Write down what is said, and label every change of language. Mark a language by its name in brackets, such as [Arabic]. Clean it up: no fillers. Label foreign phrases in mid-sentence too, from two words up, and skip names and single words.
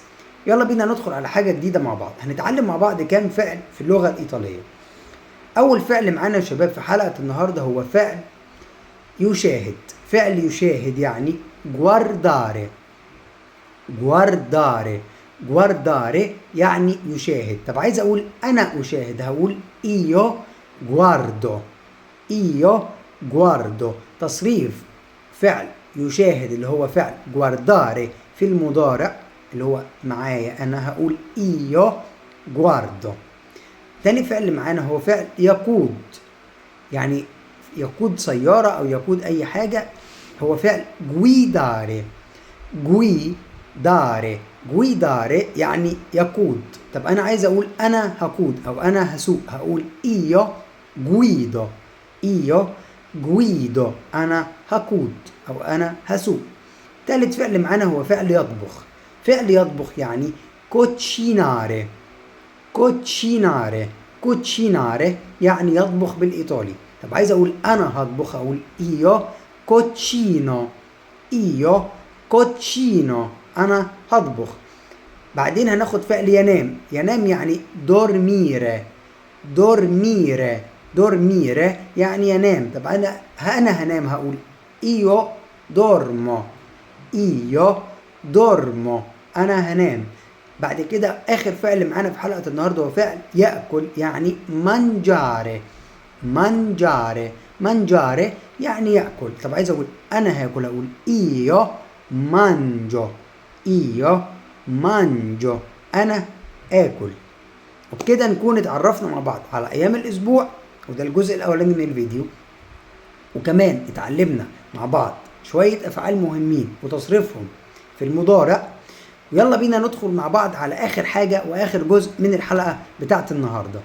[Arabic] يلا بينا ندخل على حاجة جديدة مع بعض. هنتعلم مع بعض كام فعل في اللغة الإيطالية. أول فعل معانا يا شباب في حلقة النهاردة هو فعل يشاهد. فعل يشاهد يعني [Italian] guardare، guardare، guardare [Arabic] يعني يشاهد. طب عايز أقول أنا أشاهد هقول [Italian] io guardo، io guardo. [Arabic] تصريف فعل يشاهد اللي هو فعل guardare في المضارع اللي هو معايا أنا هقول [Italian] io guardo. [Arabic] تاني فعل معانا هو فعل يقود، يعني يقود سيارة أو يقود أي حاجة، هو فعل [Italian] guidare، guidare، guidare [Arabic] يعني يقود. طب أنا عايز أقول أنا هقود أو أنا هسوق هقول [Italian] io guido، io guido [Arabic] أنا هقود أو أنا هسوق. تالت فعل معانا هو فعل يطبخ. فعل يطبخ يعني [Italian] cucinare، cucinare، cucinare [Arabic] يعني يطبخ بالإيطالي. طب عايز أقول أنا هطبخ أقول [Italian] io cucino، io cucino [Arabic] أنا هطبخ. بعدين هناخد فعل ينام. ينام يعني [Italian] dormire، dormire، dormire [Arabic] يعني ينام. طب أنا هنام هقول [Italian] io dormo، io dormo [Arabic] أنا هنام. بعد كده آخر فعل معانا في حلقة النهاردة هو فعل يأكل يعني [Italian] mangiare، mangiare، mangiare [Arabic] يعني يأكل. طب عايز أقول أنا هاكل أقول [Italian] io mangio، io mangio [Arabic] أنا آكل. وبكده نكون اتعرفنا مع بعض على أيام الأسبوع، وده الجزء الأولاني من الفيديو. وكمان اتعلمنا مع بعض شوية أفعال مهمين وتصريفهم في المضارع. ويلا بينا ندخل مع بعض على آخر حاجة وآخر جزء من الحلقة بتاعت النهاردة.